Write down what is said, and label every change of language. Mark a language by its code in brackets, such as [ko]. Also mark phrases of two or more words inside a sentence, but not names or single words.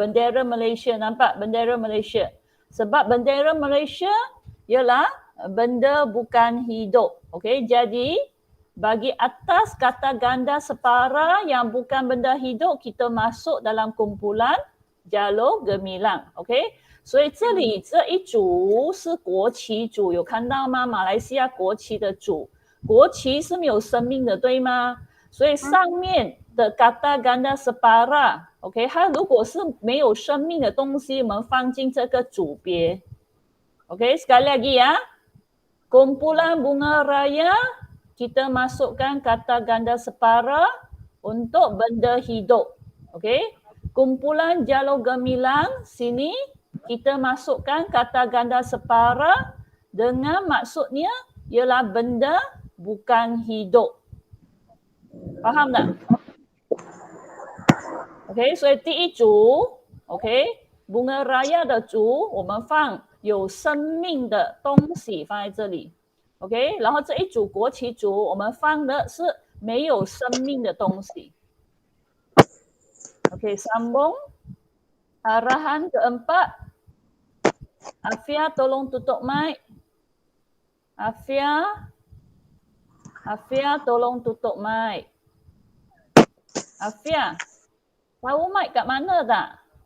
[ms] Bendera Malaysia, nampak bendera Malaysia. Sebab bendera Malaysia ialah benda bukan hidup. Okey, jadi bagi atas kata ganda separa yang bukan benda hidup, kita masuk dalam kumpulan jalur gemilang. Okey， [zh] 所以这里这一组是国旗组，有看到吗？马来西亚国旗的组，国旗是没有生命的，对吗？所以上面的 [ms] kata ganda separa， [zh] OK， 它如果是没有生命的东西，我们放进这个组别。OK， [ms] sekali lagi ya. Kumpulan bunga raya, kita masukkan kata ganda separa untuk benda hidup. Okey. Kumpulan jalur gemilang, sini kita masukkan kata ganda separa dengan maksudnya ialah benda bukan hidup. Faham tak? Okey, [zh] 所以第一组 ，OK， [ms] bunga raya [zh] 的组，我们放有生命的东西放在这里 ，OK， 然后这一组国旗组我们放的是没有生命的东西 ，OK， sambung. [ms] Arahan keempat, Afia tolong tutup mic. Afia tolong tutup mic. Afia, tahu mic kat mana tak?